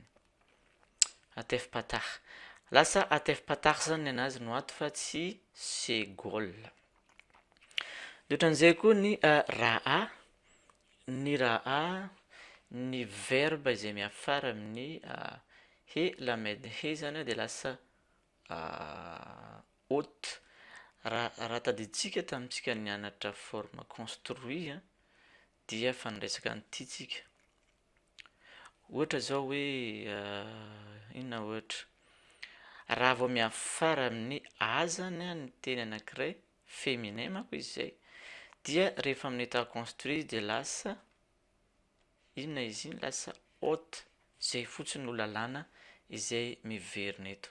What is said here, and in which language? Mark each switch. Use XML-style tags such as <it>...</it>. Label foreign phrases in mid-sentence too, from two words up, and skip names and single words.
<he>Hatef patah.</he> <mg>Lasa</mg> <he>hatef patah</he> <mg>zany ny anazy no ato fa tsy segol. De ohatran'izay koa ny raha. Ny raha ny verbe izay miafara amin'ny</mg> <he>he lamed he</he> <mg>zany dia lasa hôte. Raha tadiditsika tamintsika nianatra</mg> <fr>forme construit</fr> <mg>dia fa niresaka an'ity tsika. Ohatra zao hoe inona ohatra, raha vao miafara amin'ny a zany ny teny anankiray féminin manko izy zay dia rehefa amin'ny</mg> <fr>état construit</fr> <mg>dia lasa inona izy iny, lasa hôte, zay fotsiny no lalàna izay miverina eto.</mg>